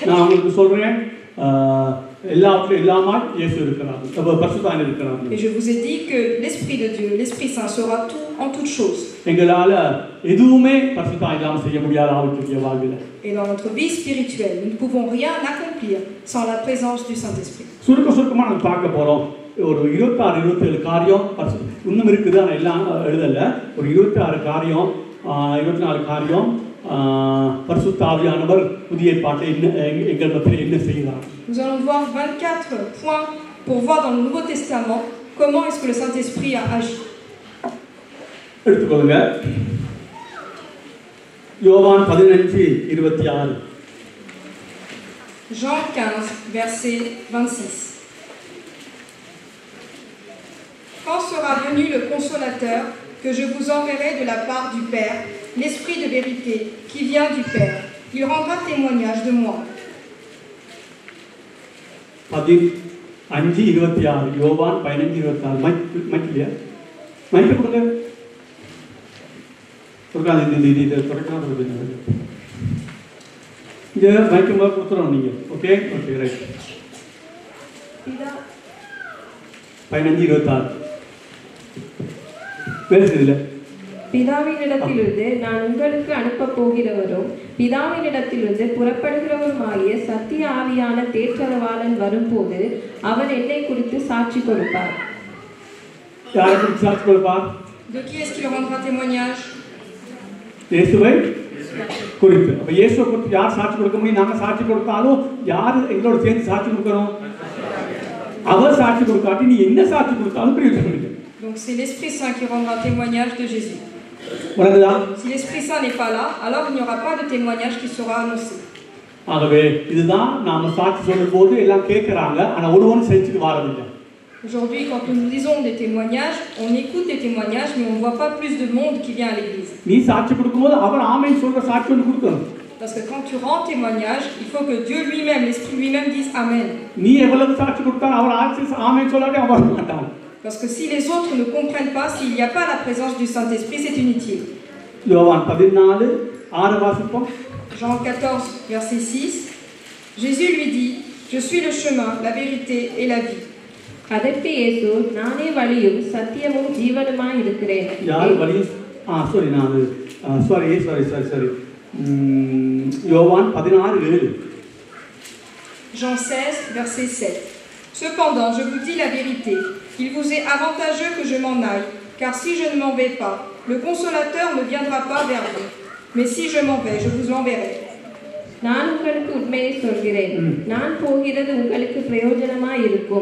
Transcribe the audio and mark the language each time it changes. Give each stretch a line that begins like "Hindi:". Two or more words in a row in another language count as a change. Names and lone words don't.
French: Et je vous ai dit que l'Esprit de Dieu, l'Esprit Saint sera tout en toutes choses. Et dans notre vie spirituelle, nous ne pouvons rien accomplir sans la présence du Saint-Esprit.
Tamil: ஒரு 26 காரியம் இன்னும் இருக்குது, ஆனால் எல்லாம் எழுதல. ஒரு 24 காரியம் பரிசுத்த ஆவியானவர் புதிய ஏற்பாட்டை எங்கள் மத்தியில் என்ன செய்கிறார்.
French: Nous allons voir 24 points pour voir dans le Nouveau Testament comment est-ce que le Saint-Esprit a agi.
Tamil: எடுத்துக்கொள்ளுங்க. யோவான் 15:26.
French: Jean 15, verset 26. Quand sera venu le consolateur que je vous enverrai de la part du Père, l'Esprit de vérité qui vient du Père, il rendra témoignage de moi.
Tamil: 15:26 யோவான் 15:26 மைக்கிலியா மைக்கு கொடுங்க இது தொடக்கலாம் இங்கே மைக்கு முதல் கொடுத்துறோம் நீங்கள்
English: okay okay right
Tamil: 15:26 பேசுதில்லை பிதாவினிடத்திலிருந்து நான் உங்களுக்கு அனுப்பப் போகிறவரும் பிதாவினிடத்திலிருந்து புறப்படுகிறவருமாகிய சத்திய ஆவியான தேற்றரவாளன் வரும்போது அவர் என்னை குறித்து சாட்சி கொடுப்பார். யாரை குறித்து சாட்சி கொடுப்பார்?
French: De qui est-ce qu'il rendra témoignage?
Tamil: இயேசுவை குறித்து. அப்ப இயேசுவை குறித்து யார் சாட்சி கொடுக்க முடியும்? நாங்க சாட்சி கொடுத்தாலும் யார் எங்களோட சேர்ந்து சாட்சி கொடுக்கணும்? அவர் சாட்சி கொடுக்காட்டி நீ என்ன சாட்சி கொடுத்தாலும் பிரயோஜனம் இல்லை.
French: Donc c'est l'Esprit Saint qui rendra témoignage de Jésus. Si l'Esprit Saint n'est pas là, alors il n'y aura pas de témoignage qui sera annoncé.
Tamil: ஆகவே இதுதான் நாம சாட்சி சொல்லும்போது எல்லாம் கேட்கறாங்க, ஆனா ஒருவன் செஞ்சுட்டு வரதில்லை.
French: Aujourd'hui, quand nous lisons des témoignages, on écoute des témoignages, mais on ne voit pas plus de monde qui vient à l'église.
Tamil: நீ சாட்சி கொடுக்கும்போது அவர் ஆமென் சொல்ற சாட்சி ஒன்று கொடுக்கணும்.
French: Parce que quand tu rends témoignage, il faut que Dieu lui-même, l'Esprit lui-même dise Amen.
Tamil: நீ எவ்வளவு சாட்சி கொடுத்தாலும் அவர் ஆமென் சொல்லாதே அவர் வர மாட்டான்.
French: Parce que si les autres ne comprennent pas, s'il n'y a pas la présence du Saint-Esprit, c'est inutile.
Tamil: யோவான் 14:6 வாசிப்போம்.
French: Jean 14, verset 6. Jésus lui dit, je suis le chemin, la vérité et la vie.
Tamil: அதற்கு இயேசு, நானே வழியும் சத்தியமும் ஜீவனுமாய் இருக்கிறேன். யார் வழியும் யோவான் 16:7.
French: Jean 16, verset 7. Cependant, je vous dis la vérité, il vous est avantageux que je m'en aille, car si je ne m'en vais pas, le consolateur ne viendra pas vers vous. Mais si je m'en vais, je vous l'enverrai.
Tamil: நான் உங்களுக்கு உண்மையை சொல்கிறேன், நான் போகிறது உங்களுக்கு பிரயோஜனமாய் இருக்கும்.